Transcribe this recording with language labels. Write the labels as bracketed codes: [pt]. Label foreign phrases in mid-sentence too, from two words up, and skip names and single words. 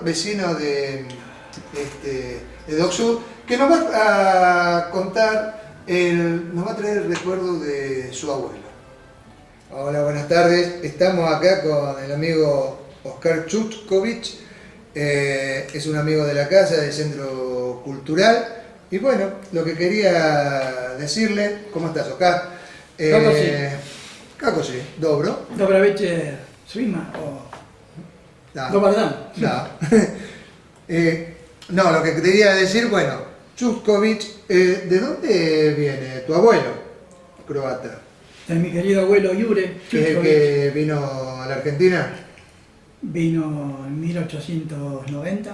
[es] vecino de Dock Sud, que nos va a contar, nos va a traer el recuerdo de su abuelo. Hola, buenas tardes. Estamos acá con el amigo Oscar Chuskovic, es un amigo de la casa, del Centro Cultural. Y bueno, lo que quería decirle, ¿cómo estás, Oscar? [hr] Kako si, dobro. Dobar večer svima. Da. Dobar dan. Da. [es] No, lo que quería decir, bueno, Chuskovic, ¿de dónde viene tu abuelo croata? De mi querido abuelo Jure ¿Que es el Chuskovic. que vino a la Argentina? Vino en 1890.